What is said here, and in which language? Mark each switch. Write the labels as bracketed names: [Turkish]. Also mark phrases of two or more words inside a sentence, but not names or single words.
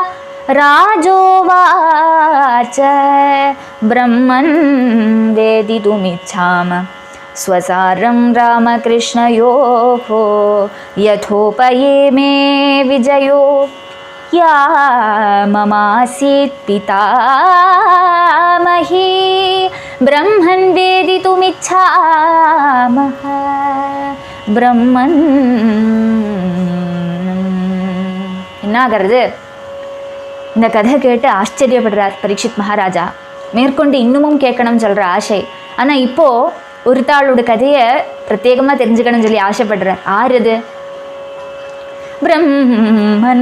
[Sanskrit] राजोवाच ब्रह्मन् वेदितुमिच्छाम स्वसारं रामकृष्णयोः यथोपये मे विजयो या ममासीत् पितामही ब्रह्मन् वेदितुमिच्छामः ब्रह्मन्। [Tamil] என்னாகிறது? இந்த கதை கேட்டு ஆச்சரியப்படுறார் பரீட்சித் மகாராஜா. மேற்கொண்டு இன்னமும் கேட்கணும்னு சொல்கிற ஆசை. ஆனால் இப்போது ஒரு தாளோட கதையை பிரத்யேகமாக தெரிஞ்சுக்கணும்னு சொல்லி ஆசைப்படுறார். ஆறுது? பிரம்மன்.